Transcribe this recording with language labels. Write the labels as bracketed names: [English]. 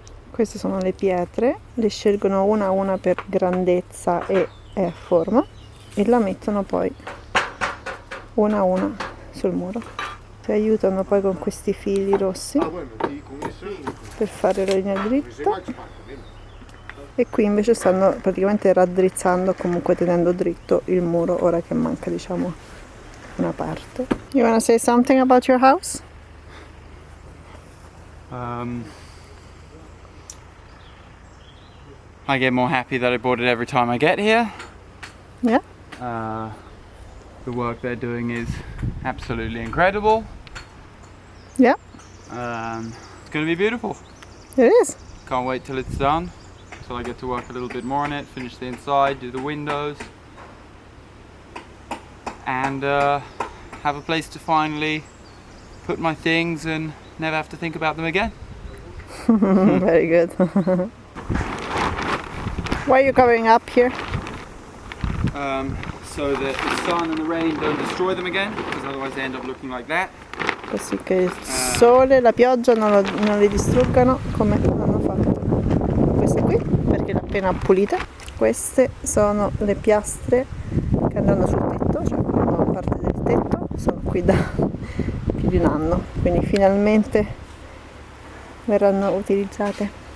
[Italian] Queste sono le pietre, le scelgono una a una per grandezza e forma e la mettono poi una a una sul muro. Si aiutano poi con questi fili rossi per fare la linea dritta e qui invece stanno praticamente raddrizzando, comunque tenendo dritto il muro ora che manca diciamo una parte. [English] You wanna say something about your house? I get more happy that I bought it every time I get here. Yeah? The work they're doing is absolutely incredible. Yeah? It's going to be beautiful. It is. Can't wait till it's done. Till I get to work a little bit more on it, finish the inside, do the windows, and have a place to finally put my things and never have to think about them again. Very good. Why are you covering up here? So that the sun and the rain don't destroy them again, because otherwise they end up looking like that. [Italian] Così che il sole e la pioggia non li distruggano come hanno fatto queste qui, perché le ho appena pulite. Queste sono le piastre che andranno sul tetto, cioè fanno parte del tetto, sono qui da più di un anno, quindi finalmente verranno utilizzate.